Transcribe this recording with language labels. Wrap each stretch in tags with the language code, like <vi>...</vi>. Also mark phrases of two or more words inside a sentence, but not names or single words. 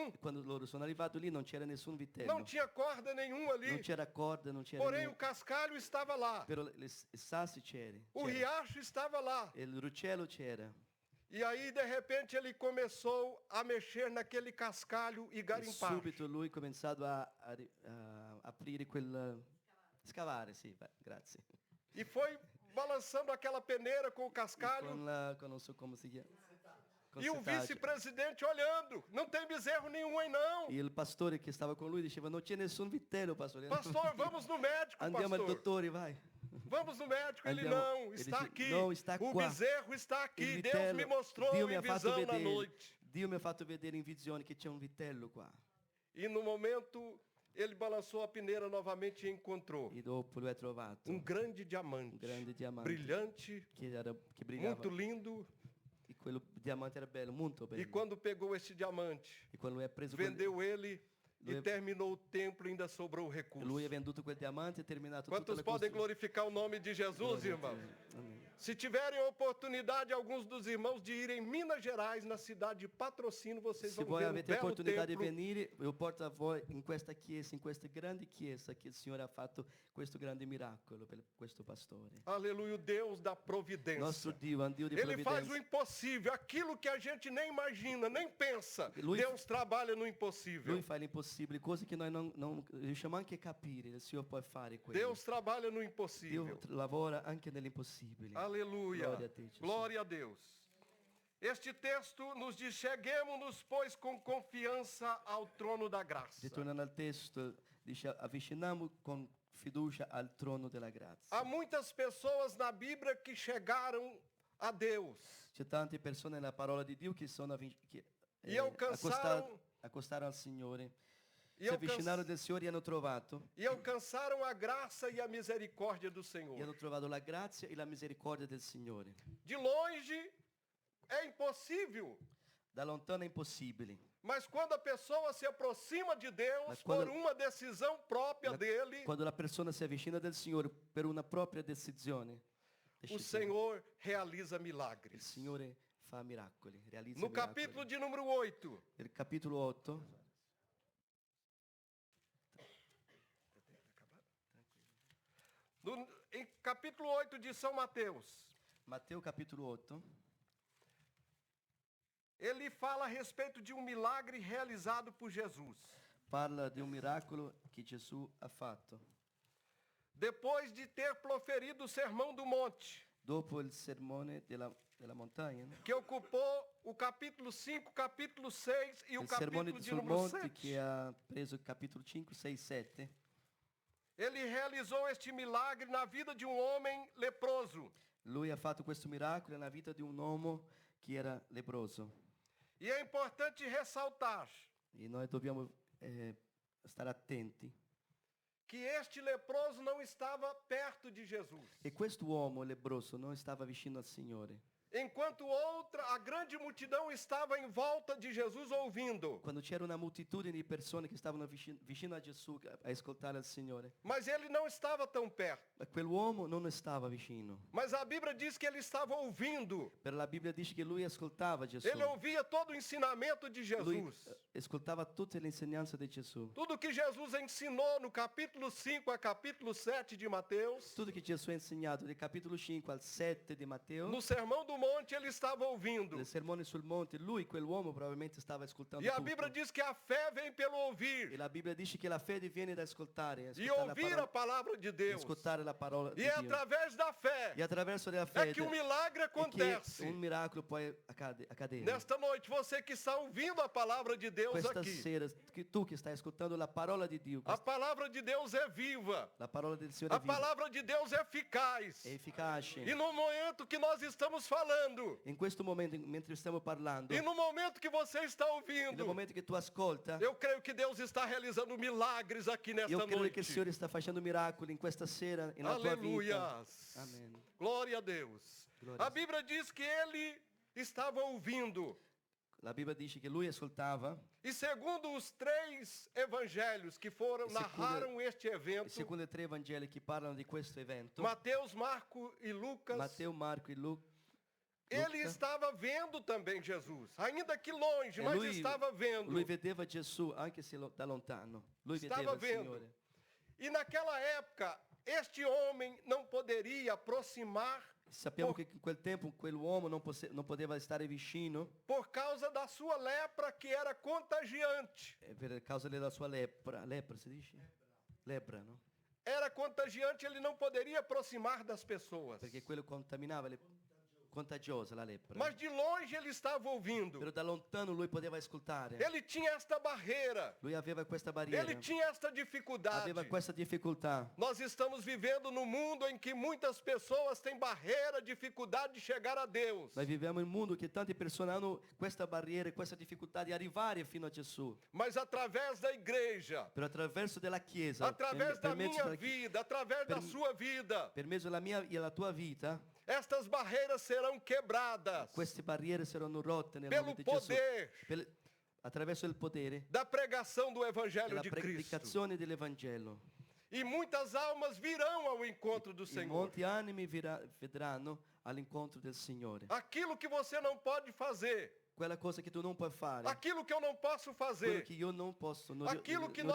<it>E quando loro sono arrivati lì non c'era nessun vitello.</it> <pt>Não tinha corda nenhuma</pt> <it>Non</it> <pt>ali.</pt> <it>c'era corda, non c'era</it> <pt>Porém, o</pt> <it>niente.</it> <pt>cascalho estava lá.</pt> <it>Però i sassi c'era.</it> <pt>O riacho estava lá.</pt> <it>E il ruscello c'era.</it> <pt>E aí, de repente, ele começou a mexer naquele cascalho e</pt> <it>E</it> <pt>garimpar.</pt> <it>subito lui ha cominciato a aprire quel... Scavare, sì, grazie.</it> <pt>E foi balançando aquela peneira com o cascalho.</pt> <it>Non so come si chiama. Con</it> <pt>E o</pt> <it>setaggi.</it> <pt>vice-presidente olhando. Não tem bezerro nenhum aí, não.</pt> <it>E il pastore che stava con lui diceva, non c'è nessun vitello, pastore.</it> <pt>Pastor, vamos no médico,</pt> <it>Andiamo al</it> <pt>pastor.</pt> <it>dottore,</it> <pt>vai. Vamos no médico. Ele</pt> <it>Andiamo.</it> <pt>não, Ele está</pt> <it>dice,</it> <pt>aqui. "Não, está O</pt> <it>qua.</it> <pt>bezerro está</pt> <it>Il</it> <pt>aqui. Deus</pt> <it>vitello,</it> <pt>me mostrou</pt> <it>Dio mi</it> <pt>em</pt> <it>ha fatto</it> <pt>visão na</pt> <it>vedere,</it> <pt>noite.</pt> <it>Dio mi ha fatto vedere in visione che c'è un vitello qua.</it> <pt>E no momento, ele balançou a peneira novamente e encontrou</pt> <it>E dopo lui ha trovato</it> <pt>grande diamante.</pt> <it>un grande diamante</it> <pt>Brilhante,</pt> <it>che brillava.</it> <pt>muito lindo.</pt> <it>E quello diamante era bello, molto bello.</it> <pt>E quando pegou esse diamante,</pt> <it>E quando lui ha preso</it> <pt>vendeu ele e</pt> <it>Lui-</it> <pt>terminou o templo e ainda sobrou o recurso.</pt> <it>lui ha venduto quel diamante e ha terminato tutta</it> <pt>Quantos</pt> <it>la</it> <pt>podem</pt> <it>costruzione.</it> <pt>glorificar o nome de Jesus,</pt> <it>Gloria a</it> <pt>irmão?</pt> <it>Dio. Amen.</it> <pt>Se tiverem oportunidade, alguns dos irmãos, de irem em Minas Gerais, na cidade de Patrocínio, vocês</pt> <it>Se</it> <pt>vão</pt> <it>voi</it> <pt>ver um</pt> <it>avete</it> <pt>belo</pt> <it>opportunità di</it> <pt>templo.</pt> <it>venire, io porto a voi in questa chiesa, in questa grande chiesa che il Signore ha fatto questo grande miracolo per questo pastore.</it> <pt>Aleluia, o Deus da providência.</pt> <it>Nostro Dio è un Dio di</it> <pt>Ele faz o</pt> <it>provvidenza.</it> <pt>impossível, aquilo que a gente nem imagina, nem pensa.</pt> <it>Lui-</it> <pt>Deus trabalha no impossível.</pt> <it>Lui fa l'impossibile, cose che noi non riusciamo anche a capire, il Signore può fare quello.</it> <pt>Deus trabalha no</pt> <it>Dio</it> <pt>impossível.</pt> <it>lavora anche nell'impossibile.</it> <pt>Aleluia. Glória a Deus. Glória a Deus. Este texto nos diz: cheguemos-nos, pois, com confiança ao trono da graça.</pt> <it>Ritornando al testo, dice avviciniamo con fiducia al trono della grazia.</it> <pt>Há muitas pessoas na Bíblia que chegaram a Deus</pt> <it>C'è tante persone nella parola di Dio che sono che,</it> <pt>e alcançaram,</pt> <it>accostarono al Signore,</it> <pt>e,</pt> <it>si avvicinarono</it> <pt>alcan-</pt> <it>del Signore e hanno trovato</it> <pt>a graça e a misericórdia do Senhor.</pt> <it>la grazia e la misericordia del Signore.</it> <pt>De longe é impossível,</pt> <it>Da lontano è impossibile,</it> <pt>mas quando a pessoa se aproxima de Deus Mas quando- por uma decisão própria dele,</pt> <it>quando la persona si avvicina del Signore per una propria decisione,</it> <pt>o Senhor realiza</pt> <it>il</it> <pt>milagres.</pt> <it>Signore fa miracoli, realizza</it> <pt>No</pt> <it>miracoli.</it> <pt>capítulo de número 8,</pt> <it>Nel capitolo 8,</it> <pt>em capítulo 8 de São Mateus,</pt> <it>Matteo capitolo 8,</it> <pt>ele fala a respeito de um milagre realizado por Jesus.</pt> <it>parla di un miracolo che Gesù ha fatto.</it> <pt>Depois de ter proferido o Sermão do Monte,</pt> <it>Dopo il sermone della montagna,</it> <pt>que ocupou o capítulo 5, capítulo 6 e o</pt> <it>il sermone</it> <pt>capítulo de</pt> <it>sul</it> <pt>número</pt> <it>monte</it> <pt>7.</pt> <it>che ha preso il capitolo 5, 6, 7.</it> <pt>Ele realizou este milagre na vida de um homem leproso.</pt> <it>Lui ha fatto questo miracolo nella vita di un uomo che era leproso.</it> <pt>E é importante ressaltar</pt> <it>E noi dobbiamo stare attenti.</it> <pt>que este leproso não estava perto de Jesus.</pt> <it>E questo uomo leproso non stava vicino al Signore.</it> <pt>Enquanto a grande multidão estava em volta de Jesus ouvindo.</pt> <it>Quando c'era una moltitudine di persone che stavano vicino a Gesù a ascoltare il Signore.</it> <pt>Mas ele não estava tão perto.</pt> <it>Ma quell'uomo non stava vicino.</it> <pt>Mas a Bíblia diz que ele estava ouvindo.</pt> <it>Per la Bibbia dice che lui ascoltava Gesù.</it> <pt>Ele ouvia todo o ensinamento de</pt> <it>Lui</it> <pt>Jesus.</pt> <it>ascoltava tutte le insegnanze di Gesù.</it> <pt>Tudo que Jesus ensinou no capítulo 5 a capítulo 7 de Mateus.</pt> <it>Tutto che Gesù ha insegnato dal capitolo 5 al 7 di Matteo.</it> <pt>No Sermão do Monte ele estava ouvindo.</pt> <it>Nel sermone sul monte, lui, quell'uomo, probabilmente stava ascoltando</it> <pt>E a</pt> <it>tutto.</it> <pt>Bíblia diz que a fé vem pelo</pt> <it>E</it> <pt>ouvir.</pt> <it>la Bibbia dice che la fede viene da ascoltare,</it> <pt>E</pt> <it>ascoltare</it> <pt>ouvir a palavra de Deus.</pt> <it>ascoltare la parola di</it> <pt>E é</pt> <it>Dio.</it> <pt>através da fé</pt> <it>E attraverso la</it> <pt>é</pt> <it>fede</it> <pt>que um milagre</pt> <it>è che</it> <pt>acontece.</pt> <it>un miracolo può accadere.</it> <pt>Nesta noite, você que está ouvindo a palavra de Deus</pt> <it>Questa</it> <pt>aqui.</pt> <it>sera, tu che stai ascoltando la parola di Dio,</it> <pt>A palavra de Deus é viva.</pt> <it>la parola del Signore</it> <pt>A</pt> <it>è viva,</it> <pt>palavra de Deus é eficaz.</pt> <it>è efficace.</it> <pt>E no momento que nós estamos falando,</pt> <it>In questo momento, mentre stiamo parlando,</it> <pt>e no momento que você está</pt> <it>nel</it> <pt>ouvindo,</pt> <it>momento che tu ascolta,</it> <pt>eu creio que Deus está realizando milagres aqui nesta</pt> <it>io credo che il</it> <pt>noite.</pt> <it>Signore sta facendo miracoli in questa sera, nella tua vita.</it> <pt>Aleluias.</pt> <it>Amen.</it> <pt>Glória a Deus. Glória a A Bíblia diz que ele estava ouvindo.</pt> <it>La Bibbia dice che lui ascoltava,</it> <pt>E segundo os 3 evangelhos que foram E segundo- narraram este</pt> <it>e</it> <pt>evento,</pt> <it>secondo i 3 Vangeli che parlano di questo evento,</it> <pt>Mateus, Marco e Lucas,</pt> <it>Matteo, Marco e Luca,</it> <pt>ele estava vendo também Jesus, ainda que longe,</pt> <it>e</it> <pt>mas</pt> <it>lui,</it> <pt>estava vendo.</pt> <it>lui vedeva Gesù anche se da lontano. Lui</it> <pt>Stava</pt> <it>vedeva il</it> <pt>vendo.</pt> <it>Signore.</it> <pt>E naquela época, este homem não poderia aproximar</pt> <it>Sappiamo</it> <pt>por,</pt> <it>che in quel tempo quell'uomo non poteva stare vicino</it> <pt>por causa da sua lepra que era contagiante.</pt> <it>per causa della sua lepra. Lepra si dice? Lepra, no?</it> <pt>Era contagiante, ele não poderia aproximar das pessoas.</pt> <it>Perché quello contaminava, contagiosa la lepra.</it> <pt>Mas de longe ele estava ouvindo.</pt> <it>Però da lontano lui poteva ascoltare.</it> <pt>Ele tinha esta barreira.</pt> <it>Lui aveva questa barriera,</it> <pt>Ele tinha esta dificuldade.</pt> <it>aveva questa difficoltà.</it> <pt>Nós estamos vivendo num mundo em que muitas pessoas têm barreira, dificuldade de chegar a Deus.</pt> <it>Noi viviamo in un mondo che tante persone hanno questa barriera, questa difficoltà di arrivare fino a Gesù.</it> <pt>Mas através da igreja,</pt> <it>Però attraverso della Chiesa,</it> <pt>através da</pt> <it>mezzo</it> <pt>minha</pt> <it>della-</it> <pt>vida, através da sua vida,</pt> <it>per mezzo della mia e la tua vita,</it> <pt>estas barreiras serão quebradas</pt> <it>queste barriere saranno rotte nel</it> <pt>pelo</pt> <it>nome di Gesù.</it> <pt>poder</pt> <it>Attraverso il potere</it> <pt>da pregação do Evangelho</pt> <it>della</it> <pt>de Cristo.</pt> <it>predicazione dell'Evangelo.</it> <pt>E muitas almas virão ao encontro do</pt> <it>E</it> <pt>Senhor.</pt> <it>molti animi vedranno all'incontro del Signore.</it> <pt>Aquilo que você não pode fazer,</pt> <it>Quella cosa che tu non puoi fare,</it> <pt>aquilo que eu não posso</pt> <it>quello</it> <pt>fazer,</pt> <it>che io non posso, non</it> <pt>aquilo que</pt>